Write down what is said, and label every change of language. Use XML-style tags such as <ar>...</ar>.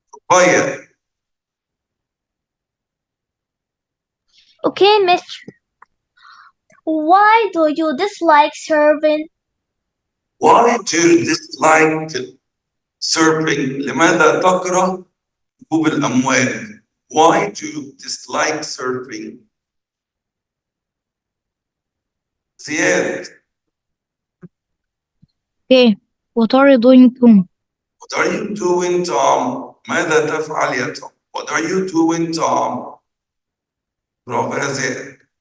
<en>Fire. Okay, Mr. Why do you dislike serving? Why do you dislike surfing?</en> <ar>لماذا تكره ركوب الأمواج?</ar> <en>Why do you dislike surfing?</en> <ar>زياد.</ar> <en>Okay, what are you doing, Tom? What are you doing, Tom?</en> <ar>ماذا تفعل يا توم?</ar> <en>What are you doing, Tom? برافو يا زياد.</en>